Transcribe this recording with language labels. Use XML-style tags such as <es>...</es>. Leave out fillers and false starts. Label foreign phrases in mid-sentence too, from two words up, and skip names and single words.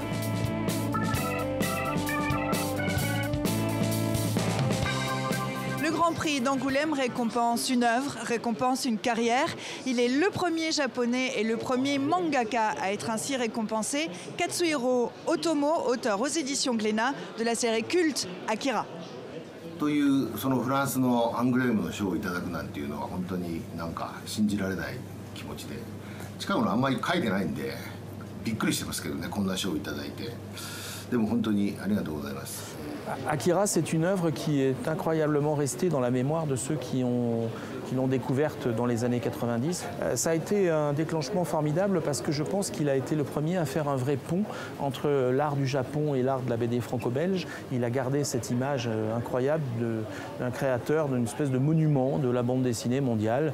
<fr>Le Grand Prix d'Angoulême récompense une œuvre, récompense une carrière. Il est le premier japonais et le premier mangaka à être ainsi récompensé. Katsuhiro Otomo, auteur aux éditions Glénat de la série culte Akira.</fr> <ja>というそのフランスのアングレームの賞をいただくなんていうのは本当になんか信じられない気持ちで、近頃あんまり書いてないんでびっくりしてますけどね、こんな賞をいただいて。でも本当にありがとうございます。</ja> <fr>Akira, c'est une œuvre qui est incroyablement restée dans la mémoire de ceux qui l'ont découverte dans les années 90. Ça a été un déclenchement formidable parce que je pense qu'il a été le premier à faire un vrai pont entre l'art du Japon et l'art de la BD franco-belge. Il a gardé cette image incroyable d'un créateur, d'une espèce de monument de la bande dessinée mondiale.</fr>